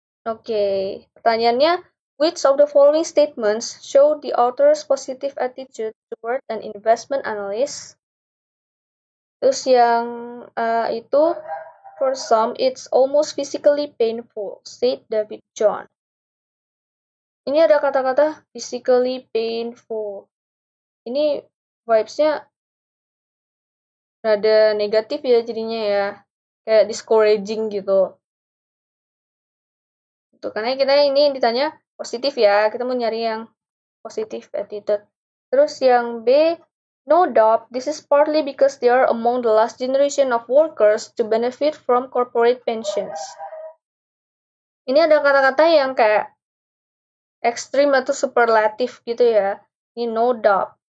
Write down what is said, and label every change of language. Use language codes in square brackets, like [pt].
[id] Oke, pertanyaannya, [en] which of the following statements show the author's positive attitude toward an investment analyst? [id] Terus yang itu, [en] for some, it's almost physically painful, said David John. [id] Ini ada kata-kata physically painful. Ini vibes-nya rada negatif ya jadinya ya. Kayak discouraging gitu. Tuh, karena kita ini ditanya positif ya. Kita mau nyari yang positive attitude. Terus yang B, [en] no doubt, this is partly because they are among the last generation of workers to benefit from corporate pensions. [id] Ini ada kata-kata yang kayak ekstrim atau superlatif gitu ya. Ini [en] no doubt.